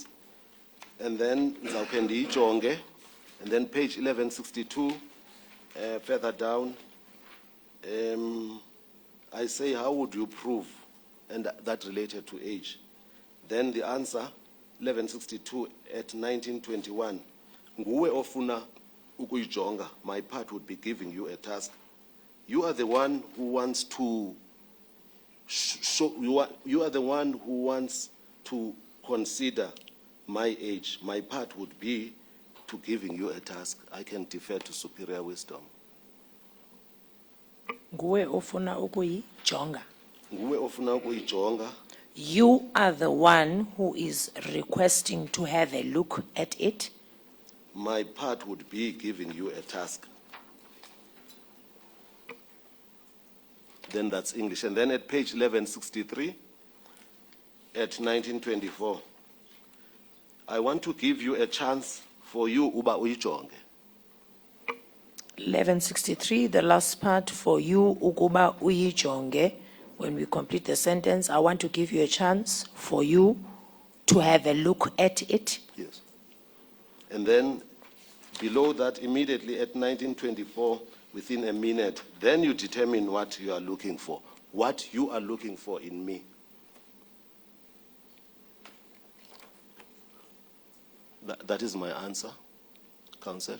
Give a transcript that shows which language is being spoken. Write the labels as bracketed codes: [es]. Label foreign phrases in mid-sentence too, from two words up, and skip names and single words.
[en] And then Nzaukendi Jonge. And then page 1162, further down, I say, how would you prove? And that related to age. Then the answer, 1162 at 1921, [xh] nguwe ofuna ukuyijonga, [en] my part would be giving you a task. You are the one who wants to show, you are the one who wants to consider my age. My part would be to giving you a task. I can defer to superior wisdom. [xh] Nguwe ofuna ukuyijonga. Nguwe ofuna ukuyijonga. [en] You are the one who is requesting to have a look at it. My part would be giving you a task. Then that's English. And then at page 1163, at 1924, I want to give you a chance for you, [xh] uba uyijonge. [en] 1163, the last part, for you, [xh] ukuba uyijonge. [en] When we complete the sentence, I want to give you a chance for you to have a look at it. Yes. And then below that, immediately at 1924, within a minute, then you determine what you are looking for. What you are looking for in me. That is my answer, Counsel.